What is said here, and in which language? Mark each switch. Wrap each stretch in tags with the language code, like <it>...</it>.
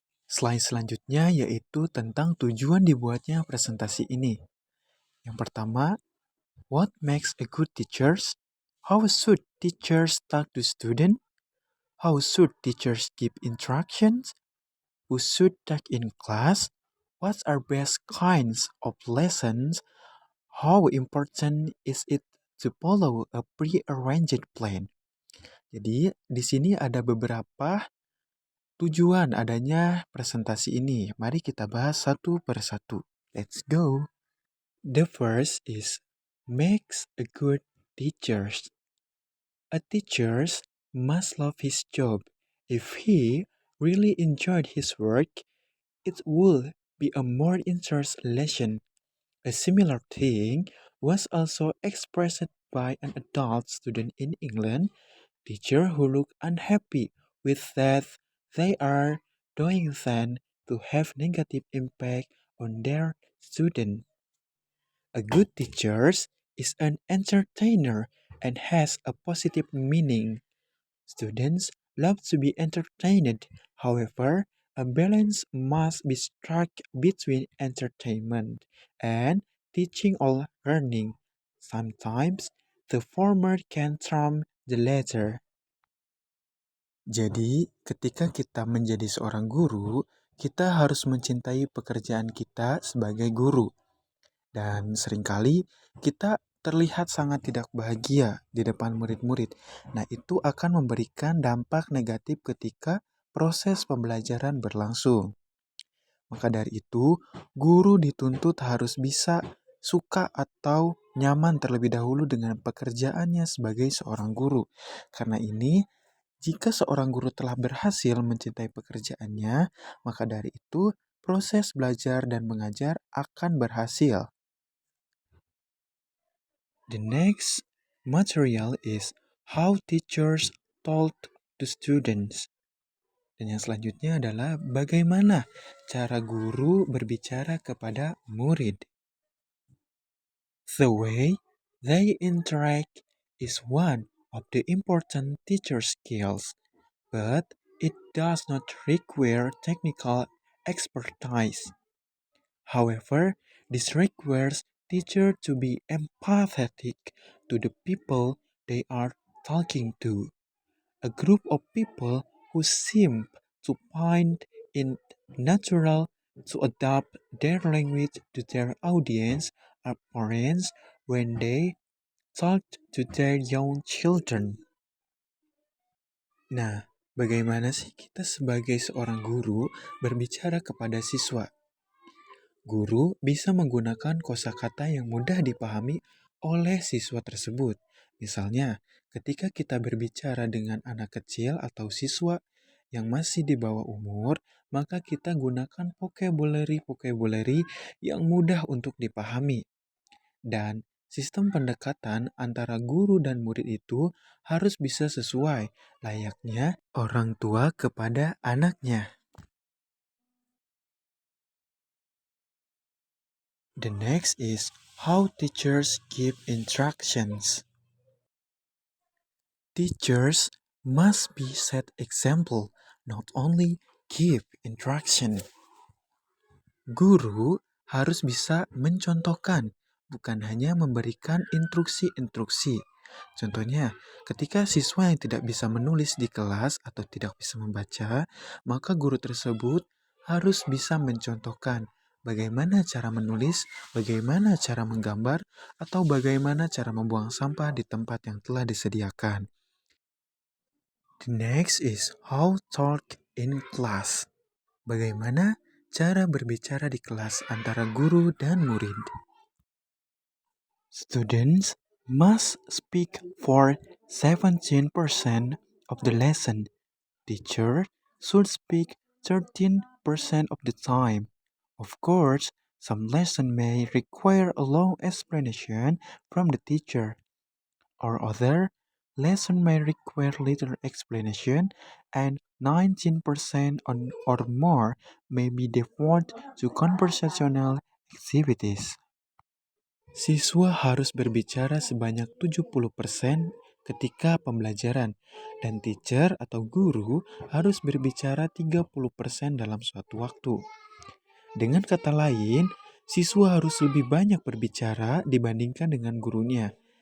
<id>Slide selanjutnya yaitu tentang tujuan dibuatnya presentasi ini. Yang pertama,</id> <en>what makes a good teacher? How should teachers talk to students? How should teachers give instructions? Who should talk in class? What are best kinds of lessons? How important is it to follow a pre-arranged plan?</en> <id>Jadi, di sini ada beberapa tujuan adanya presentasi ini. Mari kita bahas satu per satu.</id> <en>Let's go. The first is makes a good teacher. A teacher must love his job. If he really enjoyed his work, it would be a more interesting lesson. A similar thing was also expressed by an adult student in England, teacher who look unhappy with that they are doing then to have negative impact on their student. A good teacher is an entertainer and has a positive meaning. Students love to be entertained. However, a balance must be struck between entertainment and teaching or learning. Sometimes the former can trump the latter.</en> <id>Jadi, ketika kita menjadi seorang guru, kita harus mencintai pekerjaan kita sebagai guru. Dan seringkali kita terlihat sangat tidak bahagia di depan murid-murid. Nah, itu akan memberikan dampak negatif ketika proses pembelajaran berlangsung. Maka dari itu, guru dituntut harus bisa suka atau nyaman terlebih dahulu dengan pekerjaannya sebagai seorang guru. Karena ini, jika seorang guru telah berhasil mencintai pekerjaannya, maka dari itu proses belajar dan mengajar akan berhasil.</id> <en>The next material is how teachers talk to students.</en> <id>Dan yang selanjutnya adalah bagaimana cara guru berbicara kepada murid.</id> <en>The way they interact is one of the important teacher skills, but it does not require technical expertise. However, this requires teachers to be empathetic to the people they are talking to. A group of people who seem to find it natural to adapt their language to their audience are parents when they talk to their young children.</en> <id>Nah, bagaimana sih kita sebagai seorang guru berbicara kepada siswa? Guru bisa menggunakan kosakata yang mudah dipahami oleh siswa tersebut. Misalnya, ketika kita berbicara dengan anak kecil atau siswa yang masih di bawah umur, maka kita gunakan vocabulary yang mudah untuk dipahami. Dan sistem pendekatan antara guru dan murid itu harus bisa sesuai, layaknya orang tua kepada anaknya.</id> <en>The next is how teachers give instructions. Teachers must be set example, not only give instruction.</en> <id>Guru harus bisa mencontohkan, bukan hanya memberikan instruksi-instruksi. Contohnya, ketika siswa yang tidak bisa menulis di kelas atau tidak bisa membaca, maka guru tersebut harus bisa mencontohkan bagaimana cara menulis, bagaimana cara menggambar, atau bagaimana cara membuang sampah di tempat yang telah disediakan.</id> <en>The next is how talk in class.</en> <id>Bagaimana cara berbicara di kelas antara guru dan murid?</id> <en>Students must speak for 17% of the lesson. Teacher should speak 13% of the time. Of course, some lesson may require a long explanation from the teacher, or other lesson may require little explanation, and 19% or more may be devoted to conversational activities.</en> <id>Siswa harus berbicara sebanyak 70% ketika pembelajaran, dan teacher atau guru harus berbicara 30% dalam suatu waktu. Dengan kata lain, siswa harus lebih banyak berbicara dibandingkan dengan gurunya.</id>